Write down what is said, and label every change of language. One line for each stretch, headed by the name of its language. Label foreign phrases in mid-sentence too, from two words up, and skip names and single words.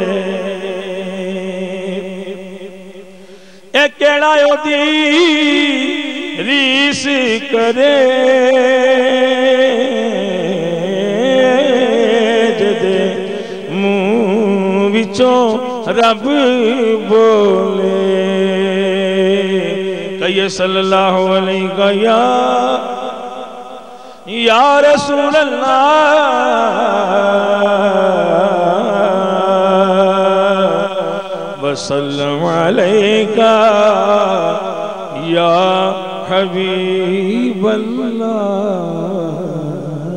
Punjabi: ए केड़ा ओदी रीस करे जद मुंह विचों रब बोले।
Arabic: कहिए صلى الله عليه يا رسول الله وسلم عليك يا حبيب الله.